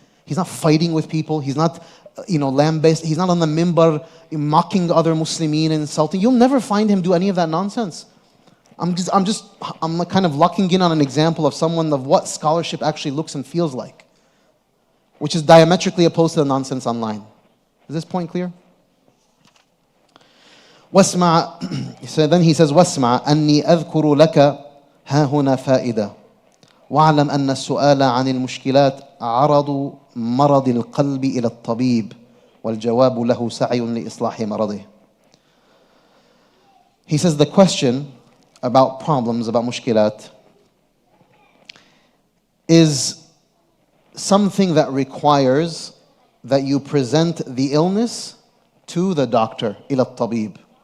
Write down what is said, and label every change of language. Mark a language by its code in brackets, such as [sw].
[en] He's not fighting with people. He's not, lamb-based. He's not on the mimbar mocking other Muslimin and insulting. You'll never find him do any of that nonsense. I'm kind of locking in on an example of someone of what scholarship actually looks and feels like, which is diametrically opposed to the nonsense online. Is this point clear? [ar] واسمع. [en] So then he says, [ar] واسمع أني أذكر لك ها هنا فائدة واعلم أن السؤال عن المشكلات عرض مرض القلب إلى الطبيب والجواب له سعي لإصلاح مرضه. [en] He says the question about problems, about mushkilat, is something that requires that you present the illness to the doctor, [ar] إلى الطبيب.